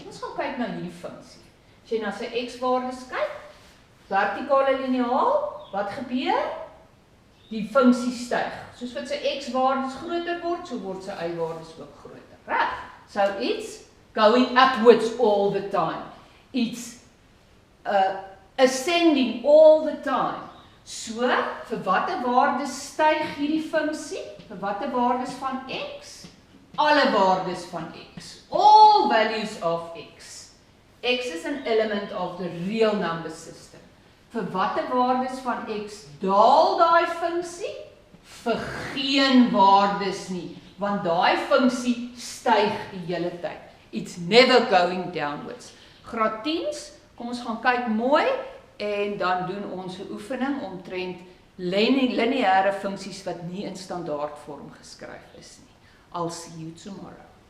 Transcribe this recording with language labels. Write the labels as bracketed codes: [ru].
[af] Ons gaan kyk na hierdie funksie. As jy na sy x-waardes kyk, vertikale liniaal, wat gebeur? Die funksie styg. Soos wat sy x-waardes groter word, so word sy y-waardes ook groter. Reg? [en] So it's going upwards all the time. It's ascending all the time. [af] So, vir watter waardes styg hierdie funksie? Vir watter waardes van x? Alle waardes van x. [en] All values of x. X is an element of the real number system. [af] Vir watter waardes van x daal daai funksie? Vir geen waardes nie, want daai funksie styg die hele tyd. [en] It's never going downwards. [af] Graad 10's, kom ons gaan kyk mooi en dan doen ons 'n oefening omtrent lineêre funksies wat nie in standaardvorm geskryf is nie. [en] I'll see you tomorrow.